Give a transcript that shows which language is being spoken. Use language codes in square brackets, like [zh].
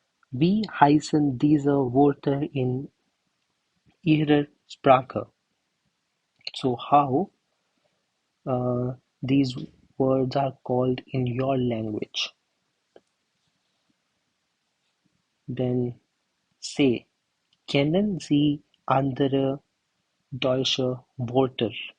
[de] Wie heißen diese Wörter in Ihrer Sprache? [en] So how these words are called in your language. Then say, [de] kennen Sie andere deutsche Wörter?